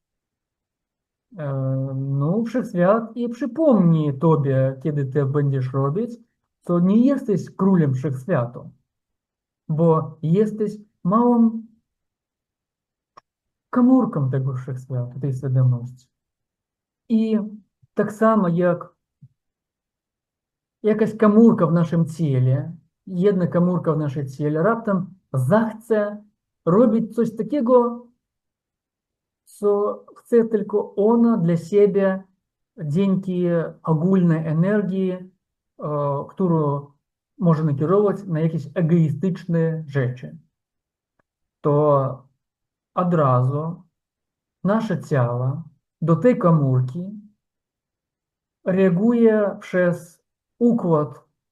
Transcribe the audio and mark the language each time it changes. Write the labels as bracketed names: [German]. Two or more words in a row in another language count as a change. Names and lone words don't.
[Polish] No, wszechświat i przypomni tobie, kiedy ty będziesz robić, co nie jesteś królem wszechświata, bo jesteś małą komórką tego wszechświata, tej świadomości. I tak samo jak [Ukrainian] якась камурка в нашому тілі, єдна камурка в нашому тілі, раптом захце робить щось такого, [Polish] що chce tylko ona dla siebie dzięki ogólnej energii, którą może nakierować na jakieś egoistyczne rzeczy, to od razu nasze ciało do tej komórki reaguje przez układ